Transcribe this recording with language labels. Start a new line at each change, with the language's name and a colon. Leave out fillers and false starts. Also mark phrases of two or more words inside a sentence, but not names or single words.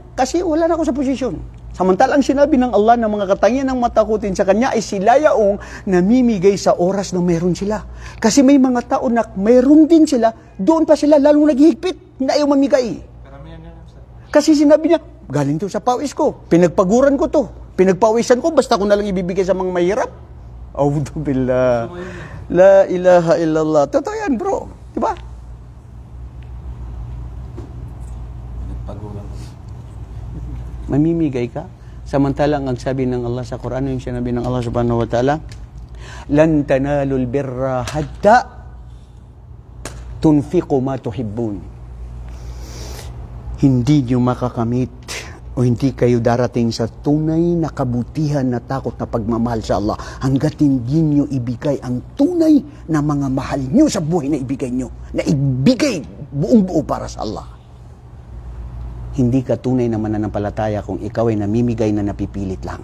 Filipino: Kasi wala na ako sa posisyon. Samantalang sinabi ng Allah na mga katangian ng matakutin sa Kanya ay sila yaong namimigay sa oras na meron sila. Kasi may mga tao na meron din sila, doon pa sila lalong naghihigpit na ayaw mamigay. Kasi sinabi niya, galing to sa pawis ko, pinagpaguran ko to, pinagpawisan ko, basta ko na lang ibibigay sa mga mahirap.
Arabic: أعوذ بالله. لا إله إلا الله.
Filipino: Totoo yan, bro. Diba? Mamimigay ka. Samantalang ang sabi ng Allah sa Quran, yung sinabi ng Allah
Arabic: سبحانه وتعالى, لن تنالوا البر حتى تنفقوا ما تحبون.
Filipino: Hindi nyo makakamit o hindi kayo darating sa tunay na kabutihan na takot na pagmamahal sa Allah hanggat hindi nyo ibigay ang tunay na mga mahal nyo sa buhay na ibigay nyo. Na ibigay buong buo para sa Allah. Hindi ka tunay na mananampalataya kung ikaw ay namimigay na napipilit lang.